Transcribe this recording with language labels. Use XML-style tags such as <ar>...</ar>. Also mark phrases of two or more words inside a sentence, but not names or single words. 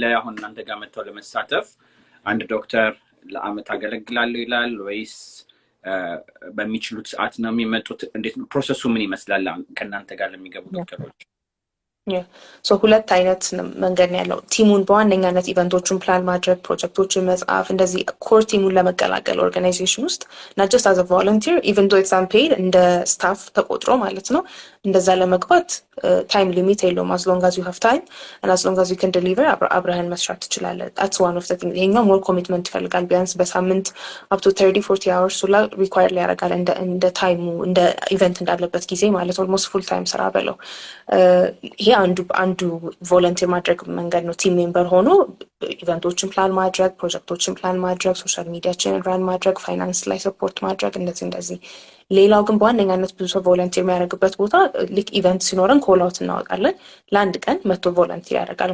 <am>አሁን እናንተ ጋር መጥተው ለመሳተፍ አንድ ዶክተር ለአመት አገለግላለሁ ይላል ወይስ በሚችሉት ሰዓት ነው የሚመጡት? እንዴት ነው ፕሮሰሱ ምን ይመስላል ከእናንተ ጋር ለሚገቡ ዶክተሮች? ሶ ሁለት አይነት መንገድ ነው ያለው። ቲሙን በዋነኛነት ኢቨንቶቹን ፕላን ማድረግ፣ ፕሮጀክቶችን መጻፍ፣ እንደዚህ ኮር ቲሙን ለመቀላቀል ኦርጋናይዜሽን ውስጥ</am> <en>not just as a volunteer even though it's unpaid</en> <am>እንደ ስታፍ ተቆጥሮ ማለት ነው። እንደዛ ለመግባት</am> <en>time limit</en> <am>የለውም።</am> <en>as long as you have time and as long as you can deliver</en> <am>አብረህን መስራት ትችላለህ። that's</am> <en>one of the things።</en> <am>ይሄኛው</am> <en>more commitment</en> <am>ይፈልጋል። ቢያንስ በሳምንት</am> <en>up to 30-40 hours</en> <am>ላ require ሊያደርጋል እንደ ታይሙ እንደ ኢቨንት እንዳለበት ጊዜ ማለት</am> <en>almost full time</en> <am>ስራ በለው። ይሄ አንዱ ቮለንቲር ማድረግ መንገድ ነው።</am> <en>team member</en> <am>ሆኖ ኢቨንቶችን ፕላን ማድረግ፣ ፕሮጀክቶችን ፕላን ማድረግ፣ ሶሻል ሚዲያችንን ራን ማድረግ፣ ፋይናንስ ላይ ሰፖርት ማድረግ እንደዚህ። ሌላው ግን በዋነኛነት ብዙ ሰው ቮለንቲር የሚያደርግበት ቦታ ልክ ኢቨንት ሲኖረን</am> <en>call out</en> <am>እናወጣለን። ለአንድ ቀን መቶ ቮለንቲር ያደርጋል</am>